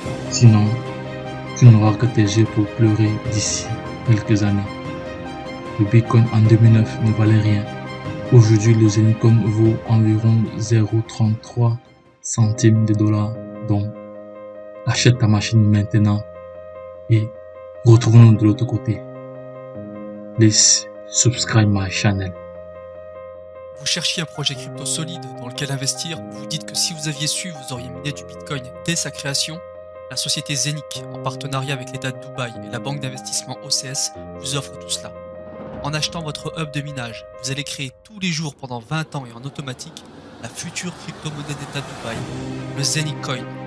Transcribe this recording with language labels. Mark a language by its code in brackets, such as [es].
[fr] Sinon, tu n'auras que tes yeux pour pleurer d'ici quelques années. Le Bitcoin en 2009 ne valait rien. Aujourd'hui, le Zenith Coin vaut environ 0,33 centimes de dollars. Donc, achète ta machine maintenant et retrouvons-nous de l'autre côté. [en] Please subscribe my channel. [fr] Vous cherchiez un projet crypto solide dans lequel investir, vous dites que si vous aviez su, vous auriez miné du Bitcoin dès sa création. La société Zenic, en partenariat avec l'État de Dubaï et la banque d'investissement OCS, vous offre tout cela. En achetant votre hub de minage, vous allez créer tous les jours pendant 20 ans et en automatique la future crypto-monnaie d'État de Dubaï, le Zenith Coin.